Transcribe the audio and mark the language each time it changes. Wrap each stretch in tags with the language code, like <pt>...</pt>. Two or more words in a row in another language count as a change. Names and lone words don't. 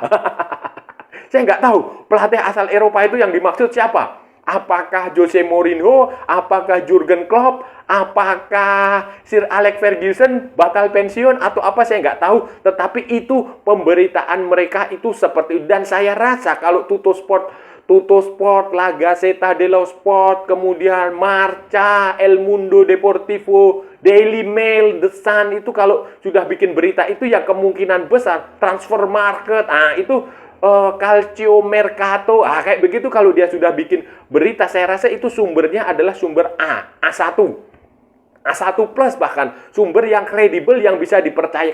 <id>Saya nggak tahu pelatih asal Eropa itu yang dimaksud siapa. Apakah Jose Mourinho? Apakah Jurgen Klopp? Apakah Sir Alex Ferguson bakal pensiun? Atau apa, saya nggak tahu. Tetapi itu pemberitaan mereka itu seperti itu. Dan saya rasa kalau Tuttosport, La Gazzetta dello Sport, kemudian Marca, El Mundo Deportivo, Daily Mail, The Sun, itu kalau sudah bikin berita itu ya kemungkinan besar Transfer Market, itu Calcio Mercato, kayak begitu. Kalau dia sudah bikin berita, saya rasa itu sumbernya adalah sumber A1 plus, bahkan sumber yang kredibel, yang bisa dipercaya.</id>